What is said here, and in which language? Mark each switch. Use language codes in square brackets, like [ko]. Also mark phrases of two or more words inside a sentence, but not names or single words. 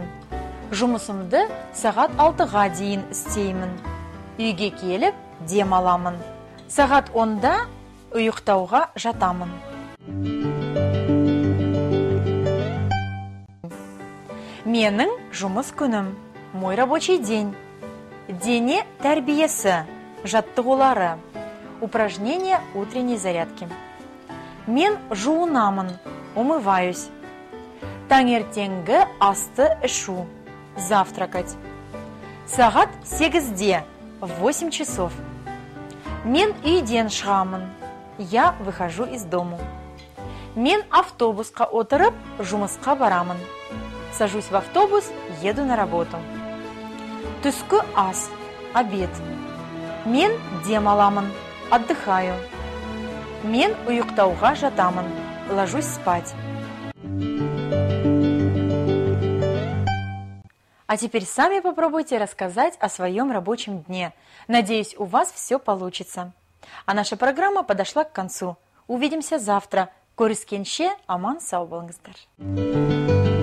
[kk] Жұмысымды сағат 6-ға дейін істеймін. Үйге келіп, дем аламын. Сағат 10-да ұйықтауға жатамын. Менің жұмыс күнім, [ru] мой рабочий день. [kk] Дене тәрбиесі, жаттығулары, [ru] упражнения утренней зарядки. [kk] Мен жуынамын, умываюсь. Таңертеңгі асты ішу, завтракать. Сағат 8-де, [ru] в 8 часов. [kk] Мен үйден шығамын, [ru] я выхожу из дому. [kk] Мен автобусқа отырып, жұмысқа барамын. [ru] Сажусь в автобус, еду на работу. [kk] Түскі ас, обед. Мен демаламын, отдыхаю. Мен ұйықтауға жатамын, [ru] ложусь спать. А теперь сами попробуйте рассказать о своем рабочем дне. Надеюсь, у вас все получится. А наша программа подошла к концу. Увидимся завтра. [kk] Көріскенше, аман сау болыңыздар.